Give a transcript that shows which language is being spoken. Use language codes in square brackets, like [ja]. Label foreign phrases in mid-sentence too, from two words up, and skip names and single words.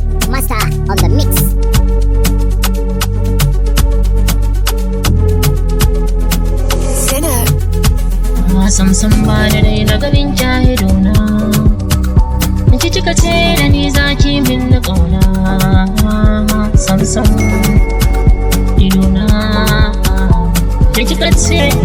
[en] Master on the mix. Sinner. [ha] Ah, sam sam ba da dai na ganin ki a idona. Ki kika ce da ni za ki min na ƙauna. Sam sam idona. Ki kika ce.